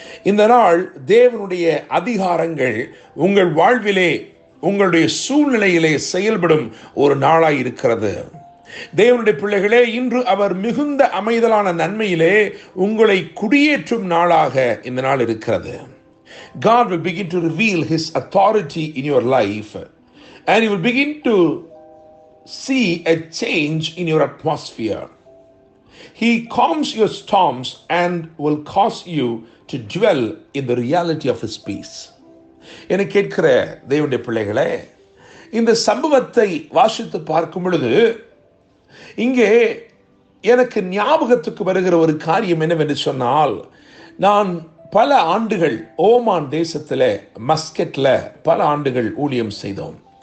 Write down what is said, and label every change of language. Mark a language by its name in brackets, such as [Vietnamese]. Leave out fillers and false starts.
[Tamil] இந்த நாள் தேவனுடைய அதிகாரங்கள் உங்கள் வாழ்விலே, உங்களுடைய சூழ்நிலையிலே செயல்படும் ஒரு நாளாய் இருக்கிறது. தேவனுடைய பிள்ளைகளே, இன்று அவர் மிகுந்த அமைதலான நன்மையிலே உங்களை குடியேற்றும் நாளாக இந்த நாள் இருக்கிறது. [English] God will begin to reveal His authority in your life, and He will begin to see a change in your atmosphere. He calms your storms and will cause you to dwell in the reality of His peace. [Tamil] என கேட்கிற தேவனுடைய பிள்ளைகளே, இந்த சம்பவத்தை வாசித்து பார்க்கும் பொழுது இங்கே எனக்கு ஞாபகத்துக்கு வருகிற ஒரு காரியம் என்னவென்று சொன்னால், நான் பல ஆண்டுகள் ஓமான் தேசத்தில் மஸ்கெட்ல பல ஆண்டுகள் ஊழியம் செய்தோம்.